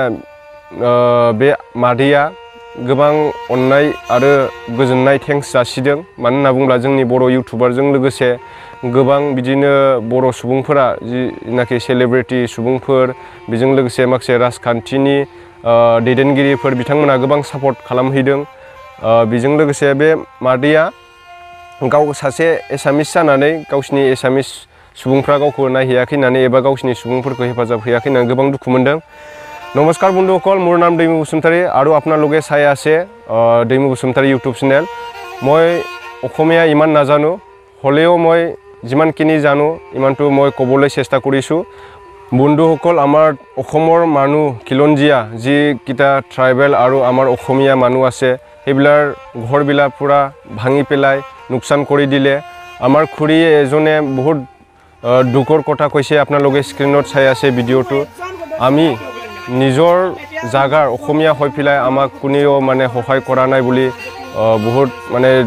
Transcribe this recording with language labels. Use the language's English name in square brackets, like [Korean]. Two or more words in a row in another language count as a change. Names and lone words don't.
[Bodo] बे मादैया गोबां अननाय आरो गोजोननाय थेंक्स जासिदों मानो होनना बुङोब्ला जोंनि बर' इउटिउबारजों लोगोसे गोबां बिदिनो बर' सुबुंफोरा जिनाखि सेलिब्रिटि सुबुंफोर बेजों लोगोसे माखासे राजखान्थिनि दैदेनगिरिफोर बिथांमोना गोबां सापर्ट खालामहैदों बेजों लोगोसे बे मादैया गाव सासे एसामिस जानानै गावसिनि एसामिस सुबुंफ्रा गावखौ नायहैयाखै होननानै एबा गावसिनि सुबुंफोरखौ हेफाजाब होयाखै होननानै गोबां दुखु मोनदों [Assamese] নমস্কাৰ বন্ধুসকল মোৰ নাম দৈমু বসুমতাৰী আৰু আপোনালোকে চাই আছে দৈমু বসুমতাৰী ইউটিউব চেনেল মই অসমীয়া ইমান নাজানো হলেও মই যিমানখিনি জানো ইমানটো মই ক'বলৈ চেষ্টা কৰিছো বন্ধুসকল আমাৰ অসমৰ মানুহ খিলঞ্জীয়া যি কিটা ট্ৰাইবেল আৰু আমাৰ অসমীয়া মানুহ আছে সেইবিলাৰ ঘৰবিলাক পুৰা ভাঙি পেলাই नुकसान কৰি দিলে আমাৰ খুৰীয়ে এজনে বহুত দুখৰ কথা কৈছে আপোনালোকে স্ক্ৰিনত চাই আছে ভিডিঅটো আমি নিজৰ জাগাৰ অসমীয়া হৈ পেলাই আমাক কোনেও মানে সহায় কৰা নাই বুলি বহুত মানে